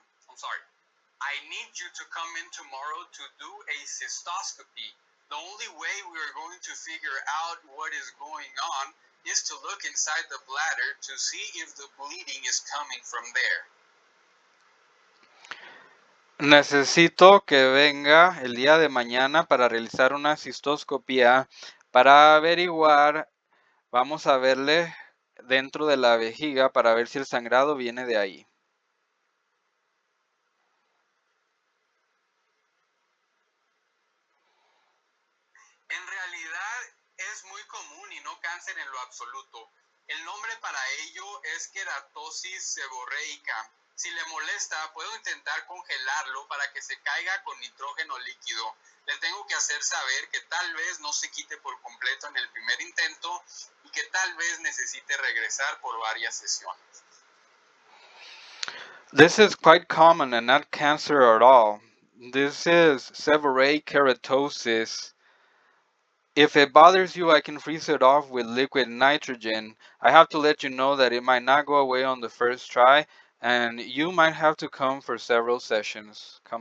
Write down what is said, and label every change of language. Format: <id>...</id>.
<en>I need you to come in tomorrow to do a cystoscopy. The only way we are going to figure out what is going on is to look inside the bladder to see if the bleeding is coming from there.</en> <es>Necesito que venga el día de mañana para realizar una cistoscopía para averiguar, vamos a verle dentro de la vejiga para ver si el sangrado viene de ahí. En realidad es muy común y no cáncer en lo absoluto. El nombre para ello es queratosis seborreica. Si le molesta, puedo intentar congelarlo para que se caiga con nitrógeno líquido. Le tengo que hacer saber que tal vez no se quite por completo en el primer intento y que tal vez necesite regresar por varias sesiones.</es> <en>This is quite common and not cancer at all. This is seborrheic keratosis. If it bothers you, I can freeze it off with liquid nitrogen. I have to let you know that it might not go away on the first try, and you might have to come back for several sessions.</en>